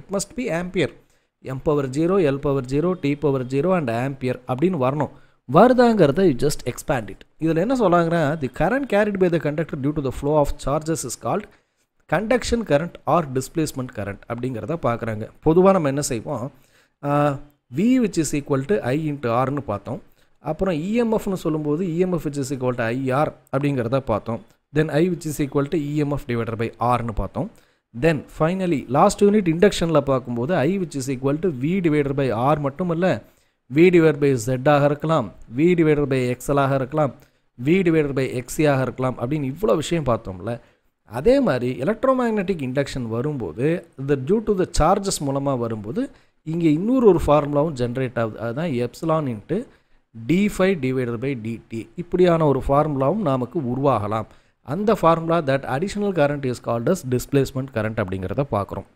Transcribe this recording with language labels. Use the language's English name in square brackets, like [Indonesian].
[English] It must be ampere, m⁻0 l⁻0 t⁻0 and ampere அப்படின்னு வரணும். [Tamil] வருதாங்கிறத you just expand it. இதில் என்ன சொல்கிறாங்கன்னா, [English] the current carried by the conductor due to the flow of charges is called conduction current or displacement current [Tamil] அப்படிங்கிறத பார்க்குறாங்க. பொதுவாக நம்ம என்ன செய்வோம், V which is equal to I into Rன்னு பார்த்தோம். அப்புறம் EMFன்னு சொல்லும்போது EMF which is equal to IR அப்படிங்கிறத பார்த்தோம். [English] Then I which is equal to EMF divided by R [Tamil] ன்னு பார்த்தோம். Then finally last unit inductionல பார்க்கும்போது I which is equal to V divided by R மட்டும் இல்லை, V divided by Z ஆக இருக்கலாம், V divided by XL ஆக இருக்கலாம், V divided by XC ஆக இருக்கலாம் அப்படின்னு இவ்வளோ விஷயம் பார்த்தோம்ல. அதே மாதிரி எலக்ட்ரோமேக்னெட்டிக் இண்டக்ஷன் வரும்போது இந்த டியூ டு த சார்ஜஸ் மூலமாக வரும்போது இங்கே இன்னொரு ஃபார்முலாவும் ஜென்ரேட் ஆகுது. அதுதான் epsilon into d∅ divided by dt. இப்படியான ஒரு ஃபார்முலாவும் நமக்கு உருவாகலாம். அந்த formula [English] that additional current is called as displacement current [Tamil] அப்படிங்கிறத பார்க்குறோம்.